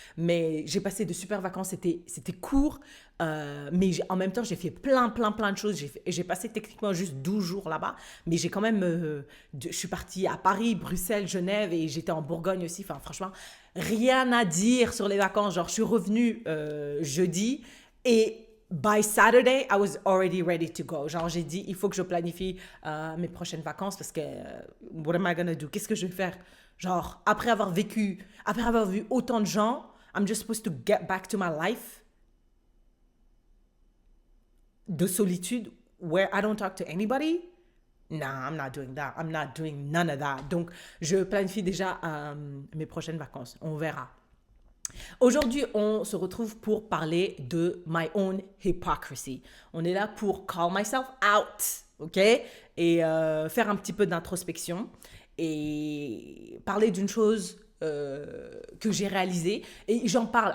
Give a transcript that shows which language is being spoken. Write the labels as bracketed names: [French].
[French] Mais j'ai passé de super vacances, c'était court, mais en même temps, j'ai fait plein de choses. J'ai passé techniquement juste 12 jours là-bas, mais j'ai quand même, je suis partie à Paris, Bruxelles, Genève, et j'étais en Bourgogne aussi. Enfin, franchement, rien à dire sur les vacances. Genre, je suis revenue jeudi, et [English] by Saturday, I was already ready to go. Genre, j'ai dit, il faut que je planifie mes prochaines vacances parce que, what am I gonna do? Qu'est-ce que je vais faire? [French] Genre, après avoir vu autant de gens, [English] I'm just supposed to get back to my life [French] de solitude [English] where I don't talk to anybody. Nah, I'm not doing that. I'm not doing none of that. [French] Donc, je planifie déjà mes prochaines vacances. On verra. Aujourd'hui, on se retrouve pour parler de [English] my own hypocrisy. [French] On est là pour [English] call myself out, [French] ok? Et faire un petit peu d'introspection et parler d'une chose que j'ai réalisée. Et j'en parle.